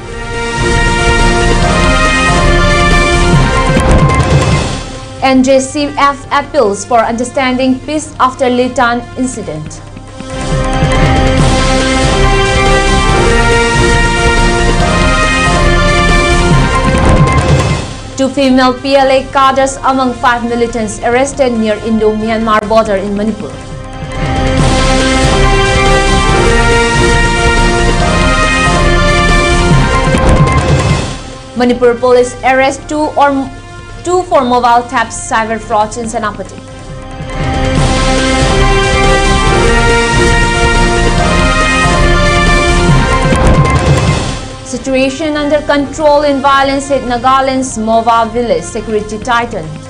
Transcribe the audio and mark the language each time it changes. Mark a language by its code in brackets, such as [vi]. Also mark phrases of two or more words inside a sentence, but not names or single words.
[en] NJCF appeals for understanding peace after Litan incident. Two female PLA cadres among 5 militants arrested near Indo-Myanmar border in Manipur. Manipur police arrest two for mobile taps cyber frauds in Senapati. Situation under control in violence hit Nagaland's Mova village security tightened.